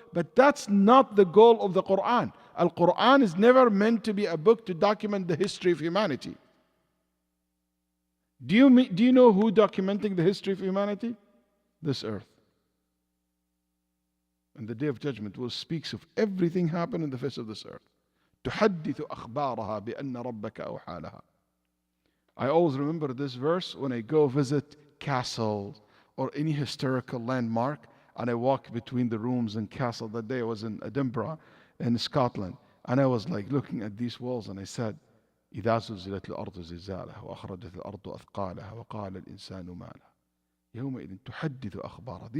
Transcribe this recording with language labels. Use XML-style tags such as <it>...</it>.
<en>But that's not the goal of the Quran. Al-Quran is never meant to be a book to document the history of humanity. Do you know who documenting the history of humanity? This earth. And the Day of Judgment will speak of everything happened in the face of this earth.</en> <ar>تحدث أخبارها بأن ربك أوحى لها.</ar> <en>I always remember this verse when I go visit castles or any historical landmark and I walk between the rooms and castle. That day I was in Edinburgh in Scotland and I was like looking at these walls and I said,</en> <ar>إذا زلزلت الأرض زلزالها وأخرجت الأرض أثقالها وقال الإنسان ما لها يومئذ تحدث أخبارها.</ar>